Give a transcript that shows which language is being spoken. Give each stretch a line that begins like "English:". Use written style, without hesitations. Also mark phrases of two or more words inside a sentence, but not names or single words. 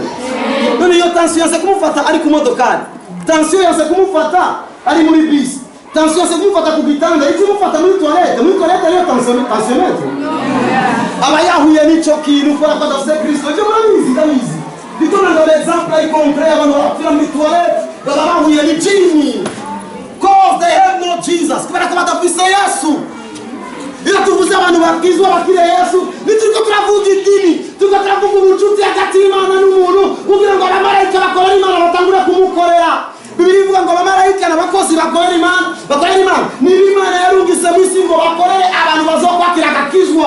Rundi: None iyo tension yase kumufata ari ku modokari. Tension yase kumufata ari muri bus. Tension yase kumufata ku gitanda, icyo kumufata muri toilette. Muri toilette ariyo tensiometre. Abayahuye nico kintu kora kwa dafise Kristo. Je murabizi ndabizi. Bitona ndo example ay concret abantu bafira muri toilette. Babahuye ni jini.
English: Cause they have no Jesus.
Rundi: Kubera ko badafise Yesu. Ila tuvuze abantu bakizwa bakire Yesu. Nituko turavuga idini. Tuko turavuga ubucuti hagati y'Imana n'umuntu. Kugira ngo abamarayika bakorera Imana batangura kumukorera. Bibiri ivuga ngo abamarayika n'abakozi bakorera Imana. Ni Imana yarungise mu isi ngo bakorere abantu bazokwakira agakizwa.